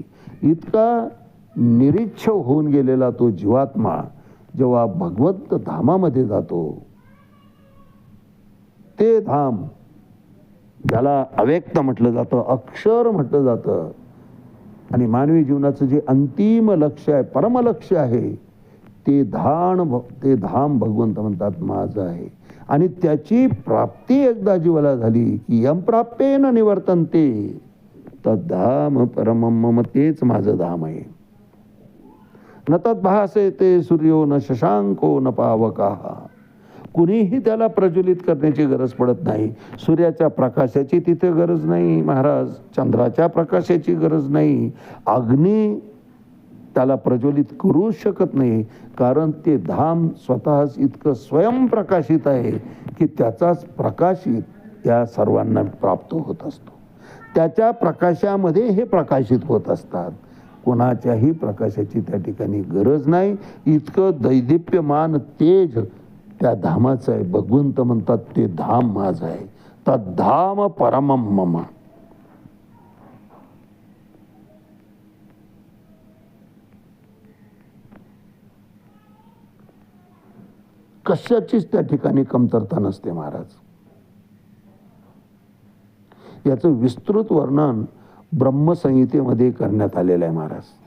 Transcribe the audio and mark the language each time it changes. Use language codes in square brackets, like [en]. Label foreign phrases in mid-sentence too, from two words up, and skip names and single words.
[mr] इतका निरीच्छ होऊन गेलेला तो जीवात्मा जेव्हा भगवंत धामामध्ये जातो, ते धाम ज्याला अव्यक्त म्हटलं जातं, अक्षर म्हटलं जातं, आणि मानवी जीवनाचं जे अंतिम लक्ष्य आहे, परमलक्ष्य आहे, ते धाम भगवंत म्हणतात माझं आहे. आणि त्याची प्राप्ती एकदा जीवाला झाली की [sa] यम प्राप्येन निवर्तन्ते तद्धाम परमं मम. [mr] तेच माझं धाम आहे. [sa] न तद्भासेते सूर्यो न शशांको न पावकाः. [mr] कुणीही त्याला प्रज्वलित करण्याची गरज पडत नाही. सूर्याच्या प्रकाशाची तिथे गरज नाही महाराज, चंद्राच्या प्रकाशाची गरज नाही, अग्नी त्याला प्रज्वलित करू शकत नाही. कारण ते धाम स्वतःच इतकं स्वयंप्रकाशित आहे की त्याचाच प्रकाशित या सर्वांना प्राप्त होत असतो. त्याच्या प्रकाशामध्ये हे प्रकाशित होत असतात. कोणाच्याही प्रकाशाची त्या ठिकाणी गरज नाही. इतकं दैदिप्यमान तेज त्या धामाचं आहे. भगवंत म्हणतात ते धाम माझं आहे. [sa] तद्धाम परमं मम. [mr] कशाचीच त्या ठिकाणी कमतरता नसते महाराज. याचं विस्तृत वर्णन ब्रह्मसंहितेमध्ये करण्यात आलेलं आहे महाराज.